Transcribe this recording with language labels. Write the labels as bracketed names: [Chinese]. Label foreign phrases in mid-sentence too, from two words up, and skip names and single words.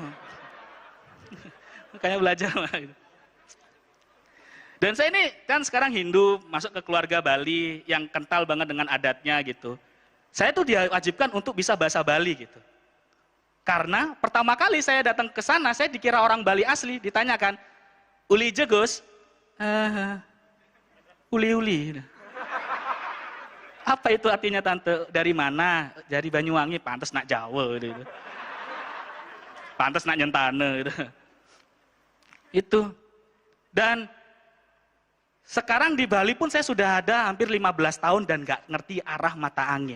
[Indonesian] Makanya belajar lah gitu. Dan saya ini kan sekarang Hindu, masuk ke keluarga Bali yang kental banget dengan adatnya gitu. Saya tuh diwajibkan untuk bisa bahasa Bali gitu. Karena pertama kali saya datang ke sana, saya dikira orang Bali asli, ditanyakan, [Balinese] uli jegos, uli-uli. [Indonesian] Apa itu artinya tante? Dari mana? Dari Banyuwangi, pantas nak Jawa gitu. Pantas [Balinese] nak nyentane [Indonesian] gitu. Itu. Dan sekarang di Bali pun saya sudah ada hampir 15 tahun dan nggak ngerti arah mata angin.